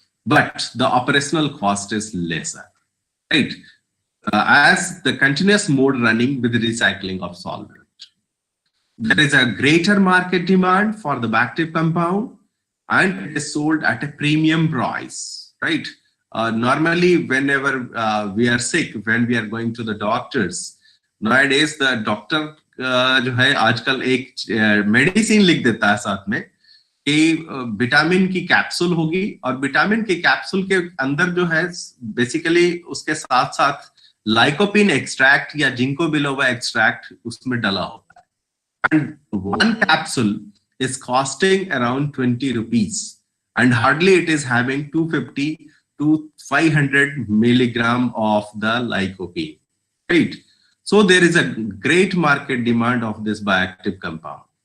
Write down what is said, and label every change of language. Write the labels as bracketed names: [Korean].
[English] But the operational cost is lesser, right? As the continuous mode running with recycling of solvent. There is a greater market demand for the bioactive compound, and it is sold at a premium price, right? Normally, whenever we are sick, when we are going to the doctors, nowadays the doctor [Hindi] जो है आजकल एक medicine लिख देता है साथ में कि विटामिन की कैप्सूल होगी, और विटामिन की कैप्सूल के अंदर जो है बेसिकली उसके साथ साथ लाइकोपिन एक्सट्रैक्ट या जिंको बिलोवा एक्सट्रैक्ट उसमें डला होता है. [English] And one capsule is costing around 20 rupees, and hardly it is having 250 to 500 milligram of the lycopene, right? So there is a great market demand of this bioactive compound.